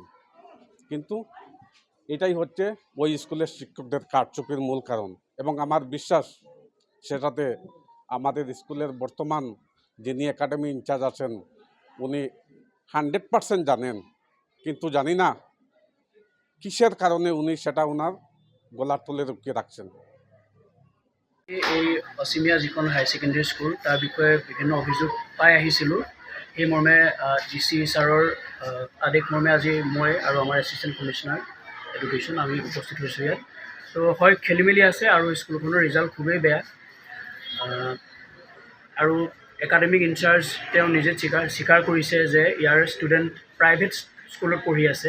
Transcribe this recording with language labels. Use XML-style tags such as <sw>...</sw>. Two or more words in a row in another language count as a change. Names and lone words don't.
<bn>কিন্তু এটাই হচ্ছে ওই স্কুলের শিক্ষকদের কারচুপির মূল কারণ। এবং আমার বিশ্বাস সেটাতে আমাদের স্কুলের বর্তমান যিনি</bn> <en>academy in-charge</en> <bn>আছেন উনি 100% জানেন, কিন্তু জানি না কিসের কারণে উনি সেটা ওনার গলার তলে রুকিয়ে ৰাখছেন।</bn> <as>এই অসীমিয়া যিখন</as> <en>higher secondary school</en> <as>তাৰ বিষয়ে বিভিন্ন অভিযোগ পাই আহিছিলোঁ। সেই মৰ্মে DC ছাৰৰ আদেশ মৰ্মে আজি মই আৰু আমাৰ</as> <en>assistant commissioner education</en> <as>আমি উপস্থিত হৈছোঁ ইয়াত। তো হয় খেলি মেলি আছে আৰু স্কুলখনৰ ৰিজাল্ট খুবেই বেয়া, আৰু</as> <en>academic in-charge</en> <as>তেওঁ নিজে স্বীকাৰ কৰিছে যে ইয়াৰ</as> <en>student private</en> <as>স্কুলত পঢ়ি আছে।</as>